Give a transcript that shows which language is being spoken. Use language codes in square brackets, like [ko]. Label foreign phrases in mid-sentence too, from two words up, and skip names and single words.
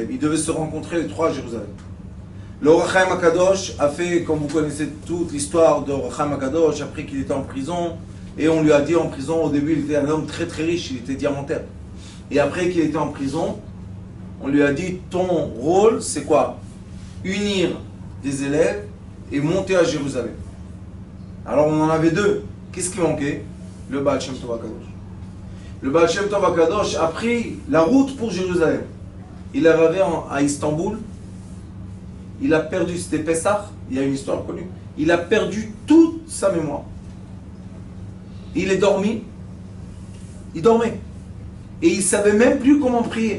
[fr] Ils devaient se rencontrer les trois à Jérusalem. Le Or HaChaim HaKadosh a fait, comme vous connaissez toute l'histoire de Or HaChaim HaKadosh, après qu'il était en prison, et on lui a dit en prison, au début il était un homme très très riche, il était diamantaire. Et après qu'il était en prison, on lui a dit, ton rôle c'est quoi? Unir des élèves et monter à Jérusalem. Alors on en avait deux. Qu'est-ce qui manquait? Le Baal Shem Tov HaKadosh. Le Baal Shem Tov HaKadosh a pris la route pour Jérusalem. Il est arrivé à Istanbul. Il a perdu, c'était Pessah, il y a une histoire connue. Il a perdu toute sa mémoire. Il est dormi. Il dormait. Et il ne savait même plus comment prier.